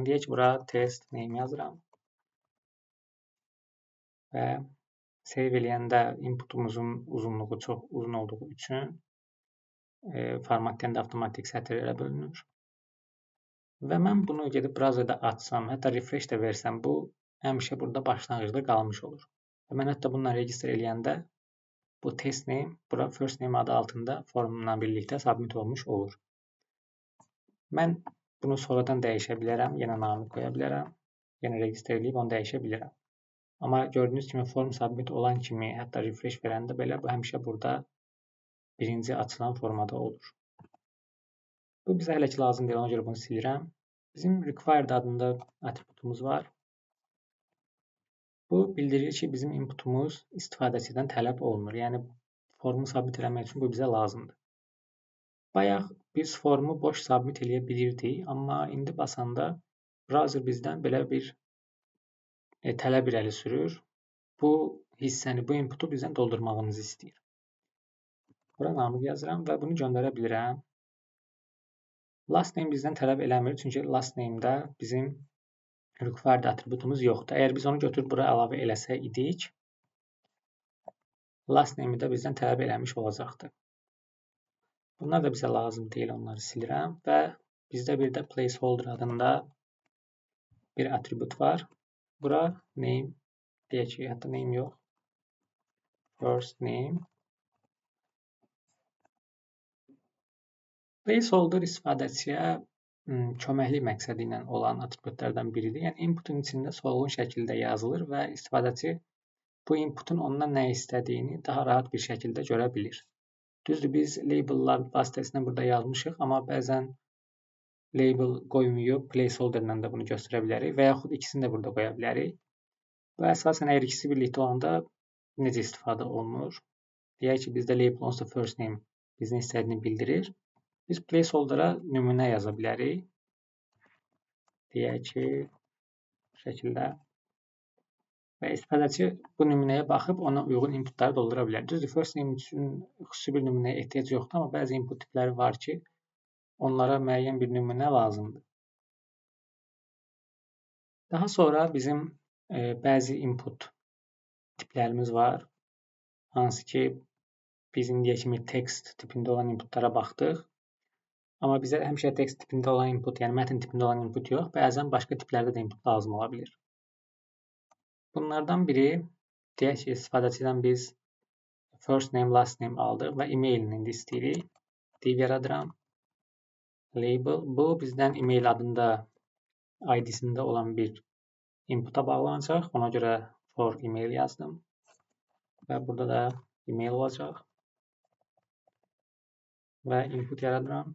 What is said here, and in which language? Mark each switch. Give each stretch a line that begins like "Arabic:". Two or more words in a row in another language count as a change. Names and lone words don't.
Azerbaijani: Deyək ki, bura
English: test name
Azerbaijani: yazıram. Və save eləyəndə inputumuzun uzunluğu çox uzun olduğu üçün formatlayanda avtomatik sətirlərə bölünür. Və mən bunu gedib browserdə açsam, hətta refresh də versəm, bu həmişə burada başlanğıcda qalmış olur. Və mən hətta bununla register eləyəndə bu
English: test name,
Azerbaijani: bura
English: first name
Azerbaijani: adı altında formumla birlikdə submit olmuş olur. Mən bunu sonradan dəyişə bilərəm, yenə namı qoya bilərəm, yenə register eləyib onu dəyişə bilərəm. Amma gördüyünüz kimi form submit olan kimi, hətta refresh verəndə belə bu həmişə burada birinci açılan formada olur. Bu bizə hələ ki lazım deyil, ona görə bunu silirəm. Bizim required adında atributumuz var. Bu bildirir ki, bizim inputumuz istifadəçidən tələb olunur. Yəni formu submit eləmək üçün bu bizə lazımdır. Bayaq biz formu boş submit eləyə bilirdik, amma indi basanda browser bizdən belə bir tələb irəli sürür. Bu hissəni, bu inputu bizdən doldurmağımızı istəyir. Bura namı yazıram və bunu göndərə bilirəm.
English: Last name
Azerbaijani: bizdən tələb eləmir, çünki
English: last name-
Azerbaijani: də bizim required atributumuz yoxdur. Əgər biz onu götürüb bura əlavə eləsə idik,
English: last name-
Azerbaijani: i də bizdən tələb eləmiş olacaqdı. Bunlar da bizə lazım deyil, onları silirəm və bizdə bir də placeholder adında bir atribut var. Bura name deyək ki, hətta name yox,
English: first name.
Azerbaijani: Placeholder istifadəçiyə köməklik məqsədi ilə olan atributlardan biridir. Yəni inputun içində solğun şəkildə yazılır və istifadəçi bu inputun ondan nə istədiyini daha rahat bir şəkildə görə bilir. Düzdür, biz labellar vasitəsilə burada yazmışıq, amma bəzən label qoymayıb placeholder ilə də bunu göstərə bilərik və yaxud ikisini də burada qoya bilərik. Və əsasən əgər ikisi birlikdə olanda necə istifadə olunur? Deyək ki, bizdə label onsuz
English: first name
Azerbaijani: bizin istədiyini bildirir. Biz placeholder'a nümunə yaza bilərik. Deyək ki, bu şəkildə. Və istifadəçi bu nümunəyə baxıb ona uyğun inputları doldura bilər. Düzdür,
English: first name
Azerbaijani: üçün xüsusi bir nümunəyə ehtiyac yoxdur, amma bəzi input tipləri var ki, onlara müəyyən bir nümunə lazımdır. Daha sonra bizim bəzi input tiplərimiz var. Hansı ki, biz indiyə kimi text tipində olan inputlara baxdıq. Amma bizə həmişə text tipində olan input, yəni mətn tipində olan input yox, bəzən başqa tiplərdə də input lazım ola bilir. Bunlardan biri, deyək ki, istifadəçidən biz
English: first name, last name
Azerbaijani: aldıq və emailini indi istəyirik. Div yaradıram. Label. Bu bizdən email adında ID-sində olan bir inputa bağlanacaq.
English: Ona görə for email yazdım. Və burada da email olacaq.
Azerbaijani: Və input yaradıram.